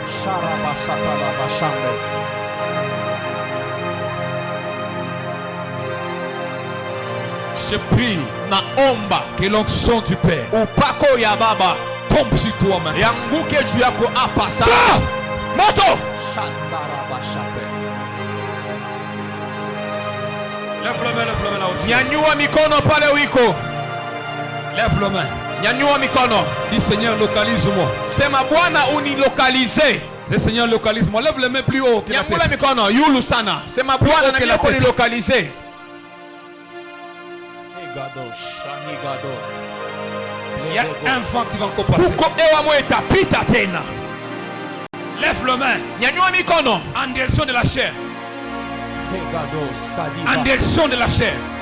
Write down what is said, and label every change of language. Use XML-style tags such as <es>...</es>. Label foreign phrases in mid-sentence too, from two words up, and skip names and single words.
<fr>Je prie que l'onction du Père tombe sur toi maintenant. Moto. Lève la main, lève la main.</fr> <sw>Nyanyua mikono pale wiko.</sw> <fr>Lève la main.</fr> <sw>Nyanyua mikono.</sw> <fr>Dis Seigneur, localise-moi.</fr> <sw>Sema Bwana unilokalize.</sw> <fr>Le Seigneur, localise-moi. Lève les mains plus haut que la tête.</fr> <sw>Nyanyua mikono yulu sana. Sema Bwana na unilokalize.</sw> <fr>Il y a un vent qui va encore passer. Lève la main. En direction de la chair. En direction de la chair.</fr>